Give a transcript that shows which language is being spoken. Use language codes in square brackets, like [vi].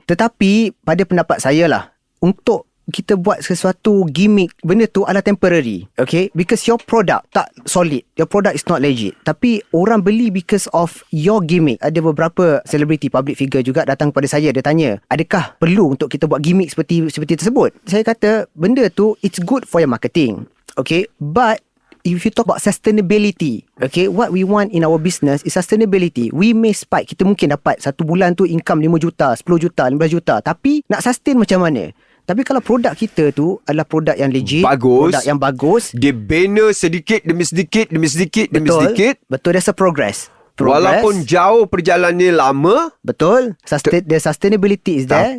[ms] Tetapi pada pendapat saya lah, untuk kita buat sesuatu gimmick, benda tu adalah temporary. Okay. [en] Because your product [ms] tak solid, [en] your product is not legit. [ms] Tapi orang beli [en] because of your gimmick. [ms] Ada beberapa celebrity, public figure juga datang pada saya. Dia tanya, adakah perlu untuk kita buat gimmick seperti tersebut? Saya kata, benda tu [en] it's good for your marketing. [ms] Okay. [en] But if you talk about sustainability, okay, what we want in our business is sustainability. We may spike. [ms] Kita mungkin dapat satu bulan tu income 5 juta, 10 juta, 15 juta. Tapi nak sustain macam mana? Tapi kalau produk kita tu adalah produk yang legit, bagus, produk yang bagus, dia bina sedikit demi sedikit, betul, [en] there's a progress. [ms] Walaupun jauh perjalanannya lama, betul, [en] the sustainability is there.